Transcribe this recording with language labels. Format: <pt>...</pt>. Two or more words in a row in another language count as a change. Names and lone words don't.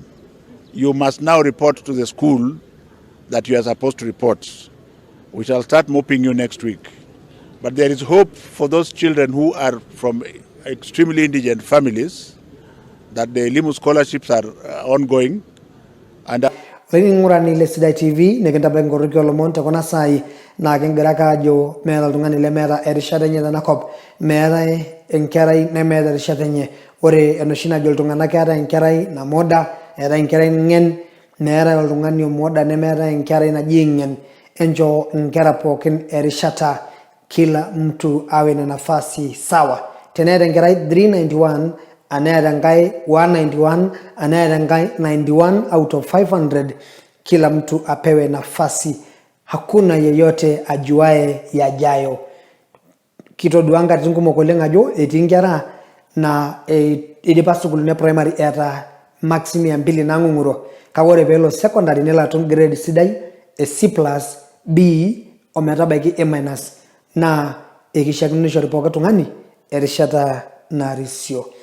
<en>You must now report to the school that you are supposed to report. We shall start mopping you next week. But there is hope for those children who are from extremely indigent families, that the Elimu scholarships are ongoing. And</en> <mas>Ngurani le Sidai TV nekintabla ngorokio lomon tekuna sai na kingira ajo meeta oltung'ani lemeeta erishata enye tenakop, meetai enkerai nemeeta erishata enye. Ore enoshi najo iltung'anak keetai enkerai namoda, eetai enkerai ng'en, meetai oltung'ani omoda nemeetai enkerai naji ng'en. Enjo nkera pookin erishata,</mas> <sw>kila mtu awe na nafasi sawa.</sw> <mas>Teneeta enkerai 391, anayeeta enkai 191, anayeeta enkai 91</mas> <en>out of</en> <mas>500,</mas> <sw>kila mtu apewe nafasi. Hakuna yeyote ajuae yajayo.</sw> <mas>Kitodua katitin kumok oleng ajo etii nkera na idipa sukul primary eta maximum 2 nang'ung'uro. Kake ore peelo secondary nelo atum grade sidai, C+, B ometabaiki A-, na ekishaakino nishori pooki tung'ani erishata narisio.</mas>